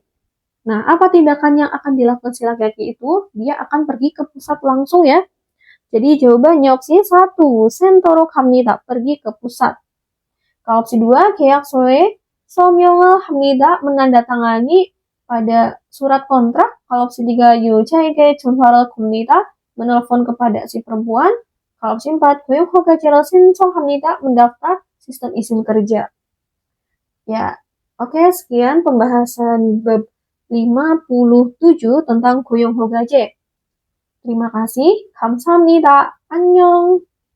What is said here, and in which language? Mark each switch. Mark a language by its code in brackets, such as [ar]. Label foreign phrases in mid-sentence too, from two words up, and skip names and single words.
[id] Nah, apa tindakan yang akan dilakukan si laki-laki itu? Dia akan pergi ke pusat langsung ya. Jadi jawabannya opsi 1, [ko] 센터로 갑니다. [id] Pergi ke pusat. Kalau opsi 2, [ko] 계약서에 서명을 합니다. [id] Menandatangani pada surat kontrak. Kalau opsi 3, [ko] 여자에게 전화를 겁니다. [id] Menelpon kepada si perempuan. Kalau opsi 4, [ko] 고용허가제를 신청합니다. [id] Mendaftar sistem izin kerja. Ya, oke, sekian pembahasan bab 57 tentang 고용허가제. Terima kasih. [ko] 감사합니다. 안녕.